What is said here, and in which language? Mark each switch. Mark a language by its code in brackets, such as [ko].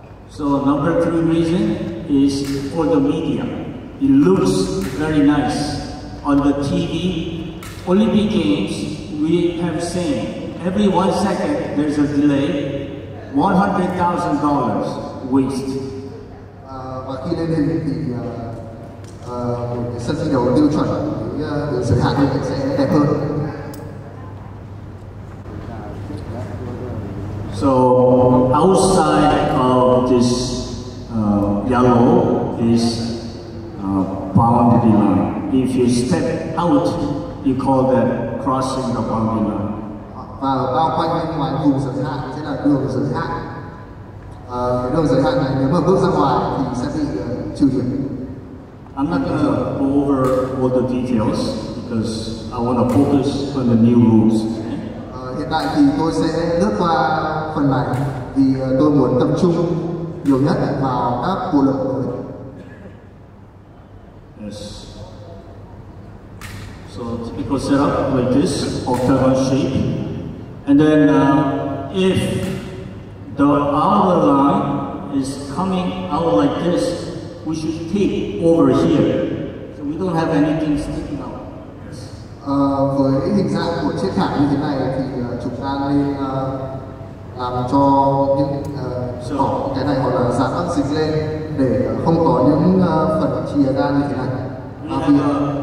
[en] So number 3 reason is for the media. It looks very nice on the TV. Olympic Games, we have seen every 1 second there's a delay. $100,000 waste. [vi] Và khi lên hình thì một cái sân thi đấu tiêu chuẩn với giới hạn như vậy sẽ đẹp hơn. [en] So outside of this yellow is boundary line. If you step out, you call that crossing the boundary line. [vi] Và bao quanh bên ngoài vùng giới hạn sẽ là đường giới hạn. Cái đường giới hạn này nếu mà bước ra ngoài thì sẽ bị trừ điểm. [en] I'm not going to go over all the details because I want to focus on the new rules. [vi] Hiện tại thì tôi sẽ lướt qua phần này vì tôi muốn tập trung nhiều nhất vào các bộ luật mới. [en] Yes. So typical setup like this, octagon shape. And then if the outer line is coming out like this, we should take over here. So we don't have anything sticking out. Yes. [vi] Với hình dạng của chiếc thảm như thế này thì chúng ta nên làm cho những cái này hoặc là dán băng dính lên để không có những phần chia ra như thế này.